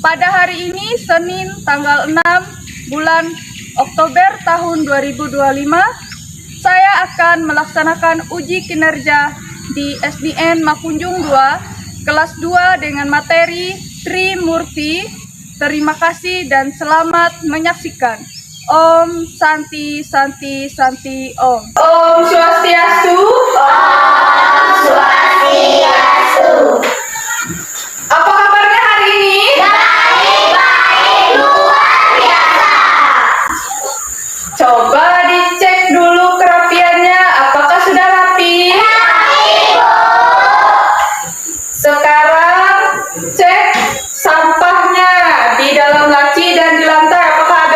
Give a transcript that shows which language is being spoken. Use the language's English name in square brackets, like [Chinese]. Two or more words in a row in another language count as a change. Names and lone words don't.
[Indonesian] Pada hari ini Senin tanggal 6 bulan Oktober tahun 2025, saya akan melaksanakan uji kinerja di SDN Makunjung 2 kelas 2 dengan materi Trimurti. Terima kasih dan selamat menyaksikan. [Sanskrit] Om Santi Santi Santi Om. [Balinese] Om Swastiastu. Om Swastiastu. [Indonesian] Apa kabarnya hari ini? Baik, luar biasa. Coba dicek dulu kerapiannya, apakah sudah rapi? Rapi, Bu. Sekarang cek sampahnya di dalam laci dan di lantai, apakah ada?